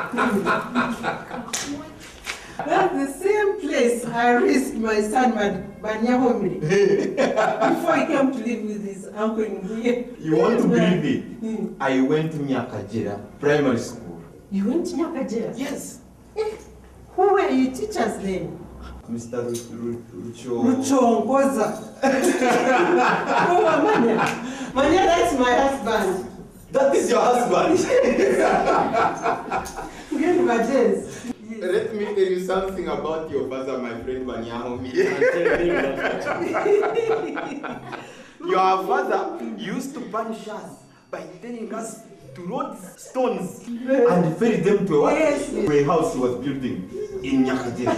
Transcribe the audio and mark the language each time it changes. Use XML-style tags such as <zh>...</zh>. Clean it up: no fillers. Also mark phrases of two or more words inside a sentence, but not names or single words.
<en>That's the same place I raised my son Banyahomri before he came to live with his uncle in Buye. You want to believe it? I went to Nyakajera primary school. You went to Nyakajera? Yes. Who were your teachers then? Mr. Rucho. Rucho Ngoza. Oh, Manya. Manya, that's my husband. That is your husband? Get my jazz. Let me tell you something about your father, my friend Banyahomi. Your father used to punish us by telling us to roll stones and ferry them to a house he was building in Nyakajera.</en>